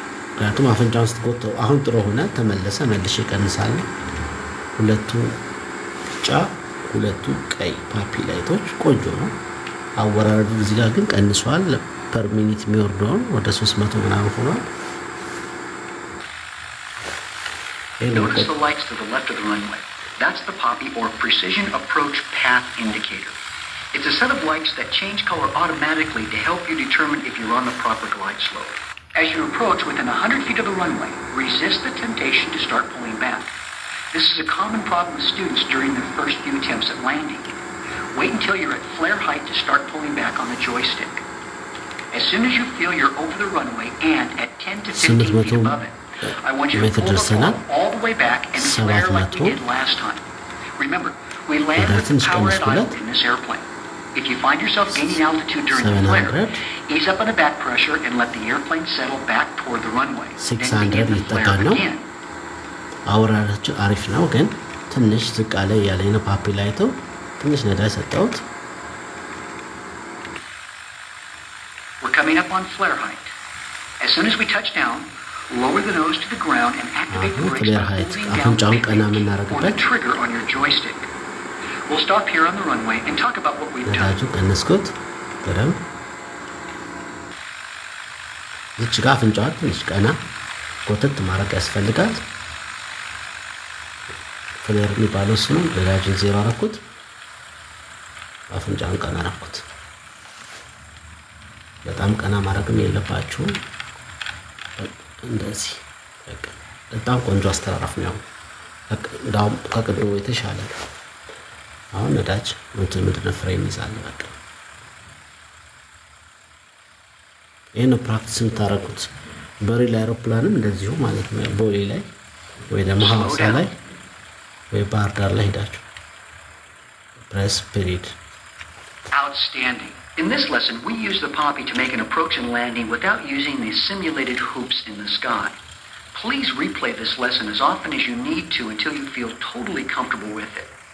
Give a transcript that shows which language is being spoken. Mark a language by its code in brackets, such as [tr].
[am] ምክንያቱም አፍንጫውን ስትጎተው አሁን ጥሩ ሆነ ተመለሰ መልሼ ይቀንሳል ሁለቱ ጫ ሁለቱ ቀይ ፓፒ ላይቶች ቆንጆ ነው አወራረዱ እዚህ ጋር ግን ቀንሷል ፐር ሚኒት የሚወርደው ወደ 300 ምናምን ሆኗል [en] Notice the lights to the left of the runway. That's the poppy or precision approach path indicator. It's a set of lights that change color automatically to help you determine if you're on the proper glide slope. As you approach within 100 feet of the runway, resist the temptation to start pulling back. This is a common problem with students during their first few attempts at landing. Wait until you're at flare height to start pulling back on the joystick. As soon as you feel you're over the runway and at 10 to 15 feet above it, I want you to pull the throttle all the way back and flare like we did last time. Remember, we land with the power at idle in this airplane. If you find yourself gaining altitude during the flare, ease up on the back pressure and let the airplane settle back toward the runway. Then begin the flare again. [am] አወራራቸው አሪፍ ነው ግን ትንሽ ዝቅ አለ ያለኝ ነው ፓፒ ላይቶ ትንሽ ነዳጅ ሰጣውት [en] We're coming up on flare height. As soon as we touch down, lower the nose to the ground and activate the brakes by holding down or the trigger on your joystick. We'll stop here on the runway and talk about what we've done. [am] ነዳጁ ቀነስኩት በደም እዚህ ጋር አፍንጫው ትንሽ ቀና ጎተት ማድረግ ያስፈልጋል ፍሌር የሚባለው እሱ ነው ነዳጁን ዜሮ አረኩት አፍንጫውን ቀና አረኩት በጣም ቀና ማድረግም የለባችሁ እንደዚህ በጣም ቆንጆ አስተራራፍ ነው እንዳው ከቅድሙ የተሻለ አሁን ነዳጅ ምንድነው ፍሬም ይዛል በቃ ይሄን ፕራክቲስ የምታረጉት በሪል አይሮፕላንም እንደዚሁ ማለት ነው ቦሌ ላይ ወይ ደግሞ ሐዋሳ ላይ ወይ ባህር ዳር ላይ ሄዳችሁ [en] press period Outstanding. In this lesson, we use the poppy to make an approach and landing without using the simulated hoops in the sky. Please replay this lesson as often as you need to until you feel totally comfortable with it.